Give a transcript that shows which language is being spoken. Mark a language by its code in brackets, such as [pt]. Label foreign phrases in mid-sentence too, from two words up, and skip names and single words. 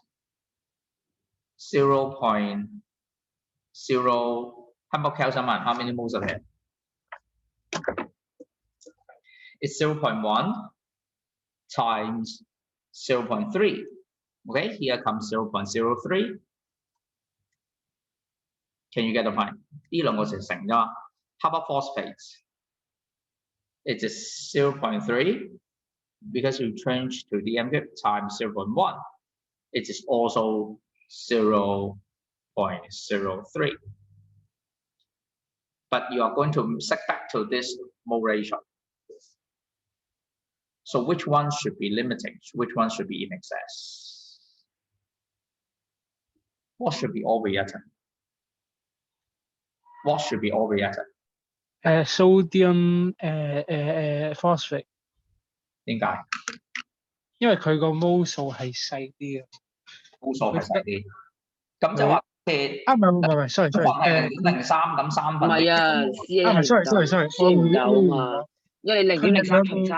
[en] 0.0. How about calcium ion? How many moles of it? It's 0.1 times 0.3. Okay, here comes 0.03. Can you get the point? [yue] 呢兩個成啫嘛。 [en] How about phosphates? It is 0.3 because you change to the m times 0.1. It is also 0.03. But you are going to set back to this mole ratio. So which one should be limiting? Which one should be in excess? What should be overreactant? What should be overreactant? sodium phosphate， [yue] 點解？因為佢個 mol 數係細啲嘅。估數係細啲。咁即係話嘅唔係，sorry 一份係0.03，咁3 唔份係啊，CA 唔係係唔夠，sorry，，CA 唔夠啊嘛。我因為你佢哋 0.03 兩個